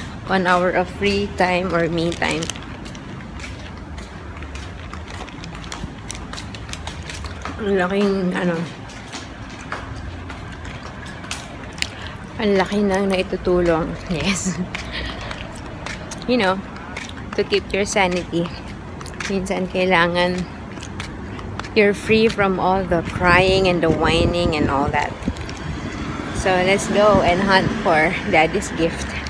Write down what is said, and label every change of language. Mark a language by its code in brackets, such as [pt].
[en] 1 hour of free time or me time. [tl] Ang laking, ang laki na naitutulong. [en] Yes. You know, to keep your sanity. [tl] Minsan kailangan [en] you're free from all the crying and the whining and all that. So, let's go and hunt for Daddy's gift.